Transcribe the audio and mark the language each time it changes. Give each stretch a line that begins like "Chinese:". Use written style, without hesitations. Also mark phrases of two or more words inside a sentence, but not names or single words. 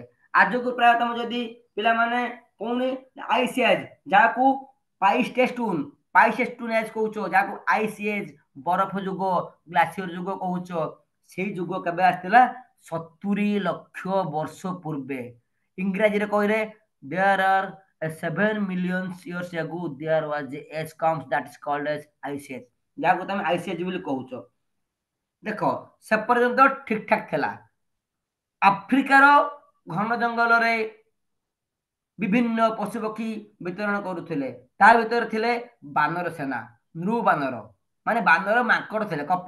Odia: ଆଜକୁ ପ୍ରାୟ ତମେ ଯଦି ପିଲାମାନେ ପୁଣି
English: ice age,
Odia: ଯାହାକୁ
English: Pleistocene Pleistocene age
Odia: କହୁଛ, ଯାହାକୁ
English: ice age
Odia: ବରଫ ଯୁଗ, ଗ୍ଲାସିୟର ଯୁଗ କହୁଛ, ସେଇ ଯୁଗ କେବେ ଆସିଥିଲା, 70 ଲକ୍ଷ ବର୍ଷ ପୂର୍ବେ। ଇଂରାଜୀରେ କହିଲେ
English: there are 7 million years ago there was a age comes that is called as ice age,
Odia: ଯାହାକୁ ତମେ
English: ice age
Odia: ବୋଲି କହୁଛ। ଦେଖ ସେ ପର୍ଯ୍ୟନ୍ତ ଠିକ ଠାକ ଥିଲା। ଆଫ୍ରିକାର ଘନ ଜଙ୍ଗଲରେ ବିଭିନ୍ନ ପଶୁପକ୍ଷୀ ବିତରଣ କରୁଥିଲେ, ତା ଭିତରେ ଥିଲେ ବାନର ସେନା, ନୃ ବାନର, ମାନେ ବାନର ମାଙ୍କଡ ଥିଲେ, କପି।